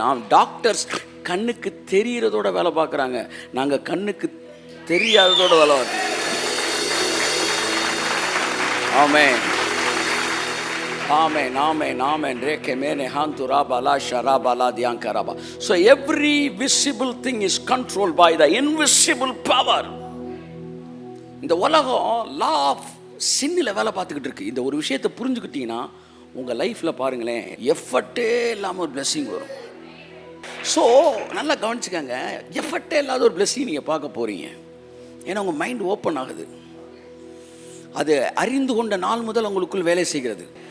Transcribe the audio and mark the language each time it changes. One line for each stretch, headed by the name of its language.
Tamil: நாம் டாக்டர்ஸ் கண்ணுக்கு தெரிகிறதோட வேலை பார்க்குறாங்க, நாங்கள் கண்ணுக்கு தெரியாததோட வேலை பார்க்குறோம். ஆமென், ஆமென், ஆமென், ஆமென். ரேகே மேனே ஹாந்துரா Bala ஷராபாலா தியாங்கராபா.
English: So every visible thing is controlled by the invisible power.
Tamil: இந்த உலகம் லா ஆஃப் சின்னில் வேலை பார்த்துக்கிட்டு இருக்கு. இந்த ஒரு விஷயத்தை புரிஞ்சுக்கிட்டீங்கன்னா உங்கள் லைஃப்பில் பாருங்களேன், எஃபர்ட்டே இல்லாமல் ஒரு பிளெஸ்ஸிங் வரும். ஸோ நல்லா கவனிச்சுக்கங்க, எஃபர்ட்டே இல்லாத ஒரு பிளெஸ்ஸிங் நீங்கள் பார்க்க போகிறீங்க. ஏன்னா உங்கள் மைண்ட் ஓப்பன் ஆகுது, அது அறிந்து கொண்ட நாள் முதல் உங்களுக்குள் வேலை செய்கிறது.